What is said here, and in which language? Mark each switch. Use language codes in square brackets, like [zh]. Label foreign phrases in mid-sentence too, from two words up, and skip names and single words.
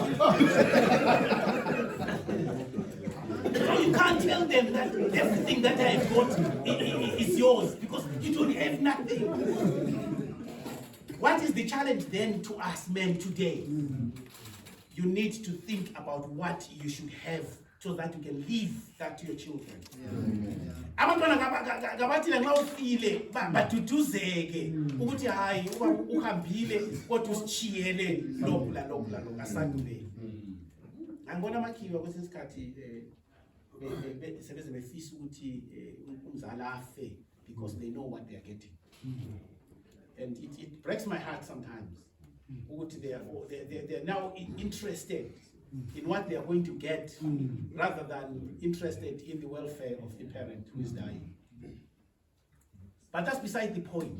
[en] So you can't tell them that everything that I've got is yours because you don't have nothing. What is the challenge then to us men today? You need to think about what you should have so that you can leave that to your children. [nd] Abantwana ngabathi nxa ufile baduduzeke ukuthi hayi uhambile kodwa usichiyele lokhu la lokhu la lokhu asandule. Angibona amakhiwa kwesinye isikhathi sebeze befisa ukuthi umzali afe [en] because they know what they are getting. And it breaks my heart sometimes. They are now interested in what they are going to get rather than interested in the welfare of the parent who is dying. But that's beside the point.